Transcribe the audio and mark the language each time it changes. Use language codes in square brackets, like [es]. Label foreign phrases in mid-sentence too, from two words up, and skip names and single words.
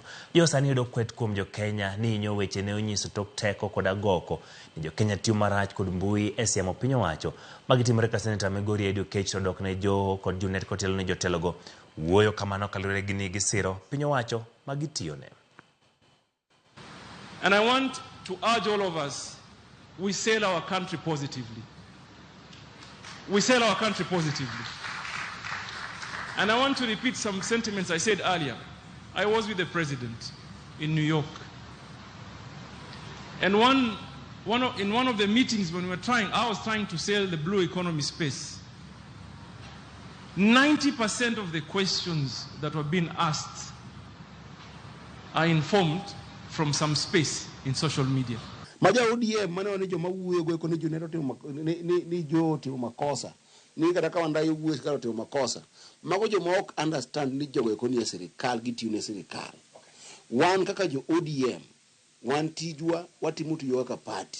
[luo] Joho sani yudo kwet kuom jo Kenya ni hinyo wechene onyiso tok teko kod agoko ni jo Kenya tiyo marach kod mbui e siemo piny owacho magitimore ka Seneta Migori Edwin Oketch to dok ne Joho kod Junet kotelo ne jotelogo wuoyo kamano kalure gi ni gisiro piny owacho magitiyone. [en] And I want to urge all of us, we sell our country positively. We sell our country positively. And I want to repeat some sentiments I said earlier. I was with the president in New York. And in one of the meetings when I was trying to sell the blue economy space. 90% of the questions that were being asked are informed from some space in social media. [luo] Maja ODM mane wani joma wuoyo go ko ni Junet ni Joho timo makosa. Ni kata ka wanda wuoyo ka timo makosa. Mago joma ok understand ni jogo ko ni sirikal gitiyo ne sirikal. Wan kaka jo ODM wan tijwa watimo tiyo kaka party.